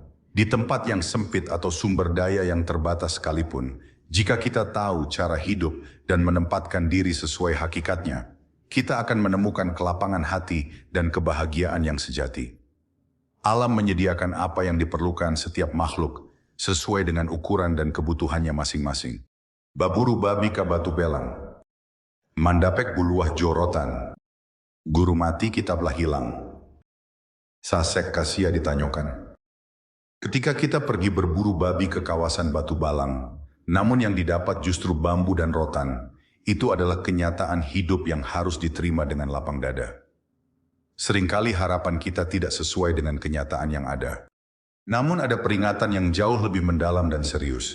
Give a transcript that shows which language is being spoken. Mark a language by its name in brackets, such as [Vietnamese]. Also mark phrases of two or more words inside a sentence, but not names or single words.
[Indonesian] Di tempat yang sempit atau sumber daya yang terbatas sekalipun, jika kita tahu cara hidup dan menempatkan diri sesuai hakikatnya, kita akan menemukan kelapangan hati dan kebahagiaan yang sejati. Alam menyediakan apa yang diperlukan setiap makhluk sesuai dengan ukuran dan kebutuhannya masing-masing. [Minangkabau] Baburu babi ka batu belang, mandapek buluah jorotan, guru mati kitablah hilang, sasek kasia ditanyokan. [Indonesian] Ketika kita pergi berburu babi ke kawasan Batu Balang, namun yang didapat justru bambu dan rotan, itu adalah kenyataan hidup yang harus diterima dengan lapang dada. Seringkali harapan kita tidak sesuai dengan kenyataan yang ada. Namun ada peringatan yang jauh lebih mendalam dan serius.